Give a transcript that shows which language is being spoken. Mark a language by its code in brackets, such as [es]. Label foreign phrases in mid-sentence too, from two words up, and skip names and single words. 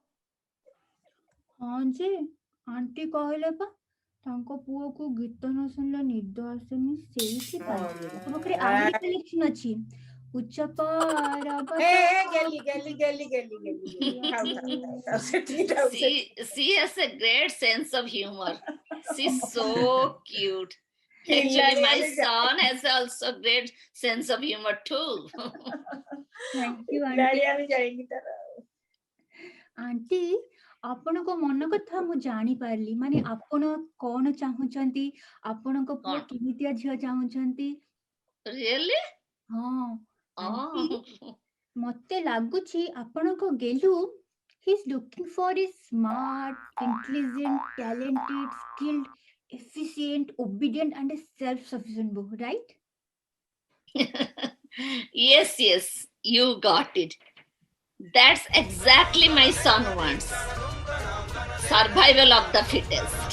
[or] ହଁ ଯେ ଆଣ୍ଟି କହିଲେ ପା ତାଙ୍କ ପୁଅକୁ ଗୀତ ନ ଶୁଣିଲେ ନିଦ ଆସେନି ସେଇଥିପାଇଁ ତାଙ୍କ ପାଖରେ ଆହୁରି କଲେକ୍ସନ ଅଛି ଉଚ୍ଚ ପର୍ବତ ଗେଲି ଗେଲି ଗେଲି ଗେଲି ଗେଲି ଥାଉ ଥାଉ ଥାଉ ସେଠି ଥାଉ [en] She has a great sense of humor. She's so cute. Actually, Hilarious. my son has also great sense of humor too. Thank you, [or] ଗାଡି [en] aunty. [or] ଆମେ ଯାଇକି ତାର ଆଣ୍ଟି ଆପଣଙ୍କ ମନ କଥା ମୁଁ ଜାଣିପାରିଲି ମାନେ ଆପଣ କଣ ଚାହୁଁଛନ୍ତି ଆପଣଙ୍କ ପୁଅ କଣ? କେମିତିଆ ଝିଅ ଚାହୁଁଛନ୍ତି [en] Really? [or] ହଁ ଆଣ୍ଟି [en] Oh. [or] ମତେ ଲାଗୁଛି ଆପଣଙ୍କ ଗେଲୁ [en] he is looking for a smart, intelligent, talented, skilled, efficient, obedient and a self-sufficient boy, right? Yes, yes, you got it. That's exactly my son wants. Survival of the fittest.